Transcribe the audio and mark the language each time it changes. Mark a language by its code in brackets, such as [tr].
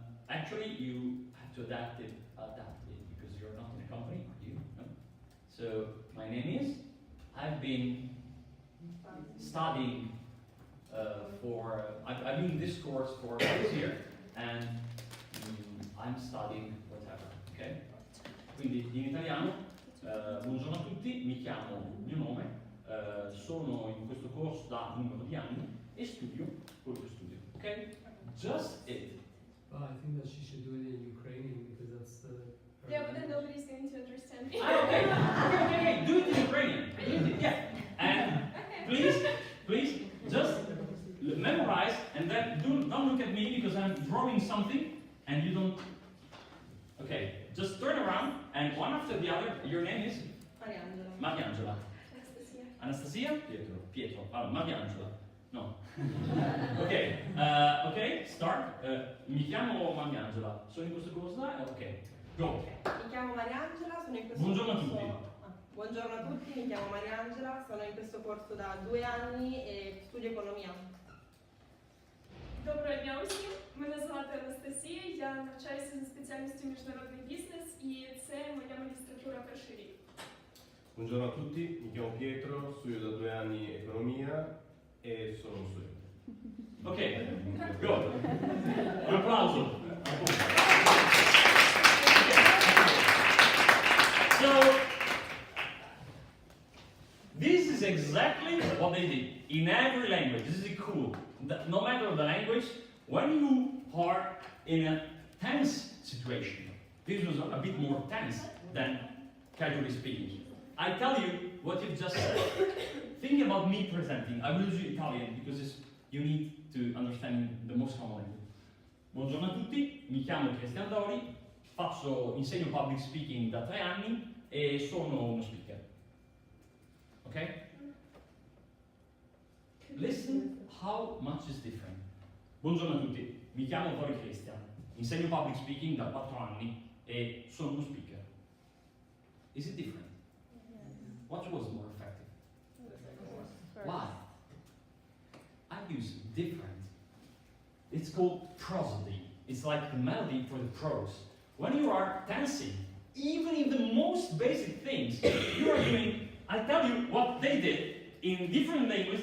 [en] Actually, you have to adapt it because you're not in a company, are you? No? So, my name is, I've been studying I've been in this course for 6 years and I'm studying whatever, ok? [it] Quindi in italiano, buongiorno a tutti, mi chiamo, il mio nome, sono in questo corso da un numero di anni e studio quello che studio, ok? [en] Just it. Well, I think that she should do it in Ukrainian because that's the. Yeah, but then nobody's going to understand me. Okay, do it in Ukrainian. Yeah, and please, just memorize and then don't look at me because I'm drawing something and you don't. Okay, just turn around and one after the other. Your name is Mariangela. Anastasia? Pietro. Allora, Mariangela. No. Ok, start. [it] Mi chiamo Mariangela. Sono in questo corso là? [en] Ok, go. [it] Mi chiamo Mariangela, sono in questo Buongiorno a corso. tutti. Buongiorno a tutti, mi chiamo Mariangela, sono in questo corso da 2 anni e studio economia. [uk] Доброго дня усім. Мене звати Анастасія, я навчаюся за спеціальністю міжнародний бізнес і це моя магістратура перший рік. [it] Buongiorno a tutti, mi chiamo Pietro, studio da 2 anni economia e sono uno studente. [en] Ok, go. [it] Un applauso. [en] So, this is exactly what they did in every language. This is cool. No matter the language, when you are in a tense situation, this was a bit more tense than casually speaking. I tell you what you've just said. Think about me presenting. I will use Italian because you need to understand the most common language. [it] Buongiorno a tutti, mi chiamo Cristian Dori, insegno public speaking da 3 anni e sono uno speaker. [en] Ok? Listen how much is different. [it] Buongiorno a tutti, mi chiamo Dori Cristian, insegno public speaking da 4 anni e sono uno speaker. [en] Is it different? What was more effective? Why? I use different. It's called prosody. It's like the melody for the prose. When you are tensing, even in the most basic things, you are doing, I tell you what they did in different languages.